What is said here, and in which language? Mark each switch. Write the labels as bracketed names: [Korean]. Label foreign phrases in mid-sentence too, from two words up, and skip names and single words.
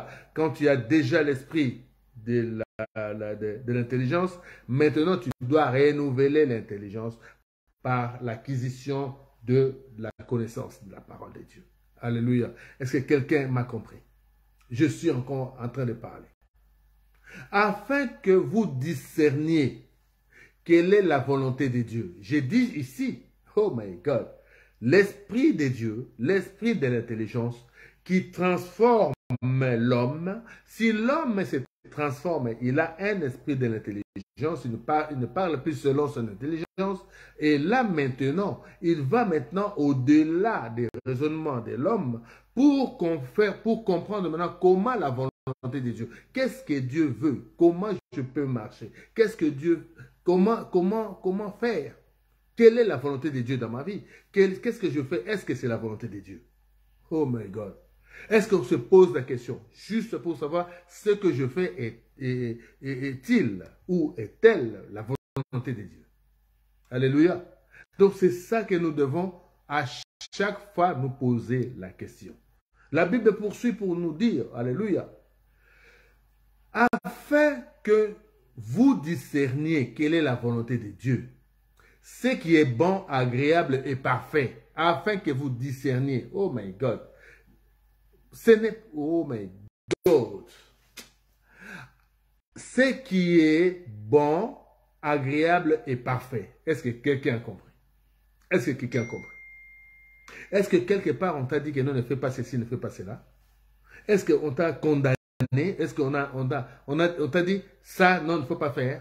[French] Quand tu as déjà l'esprit de l'intelligence, maintenant tu dois renouveler l'intelligence par l'acquisition de la connaissance de la parole de Dieu. Alléluia. Est-ce que quelqu'un m'a compris? Je suis encore en train de parler. Afin que vous discerniez quelle est la volonté de Dieu. J'ai dit ici, [English] oh my God, [French] l'esprit de Dieu, l'esprit de l'intelligence qui transforme l'homme. Si l'homme se transforme, il a un esprit de l'intelligence, il ne parle plus selon son intelligence. Et là maintenant, il va maintenant au-delà des raisonnements de l'homme pour comprendre maintenant comment la volonté de Dieu. Qu'est-ce que Dieu veut? Comment je peux marcher? Qu'est-ce que Dieu... Comment faire? Quelle est la volonté de Dieu dans ma vie? Qu'est-ce que je fais? Est-ce que c'est la volonté de Dieu? [English] Oh my God. [French] Est-ce qu'on se pose la question juste pour savoir ce que je fais est-il ou est-elle la volonté de Dieu? Alléluia. Donc c'est ça que nous devons à chaque fois nous poser la question. La Bible poursuit pour nous dire, alléluia, afin que vous discerniez quelle est la volonté de Dieu, ce qui est bon, agréable et parfait, afin que vous discerniez. [English] Oh my God. [French] Ce n'est, [English] oh my God. [French] Ce qui est bon, agréable et parfait. Est-ce que quelqu'un a compris? Est-ce que quelqu'un a compris? Est-ce que quelque part on t'a dit que non, ne fais pas ceci, ne fais pas cela? Est-ce qu'on t'a condamné? Est-ce qu'on t'a dit ça, non, il ne faut pas faire?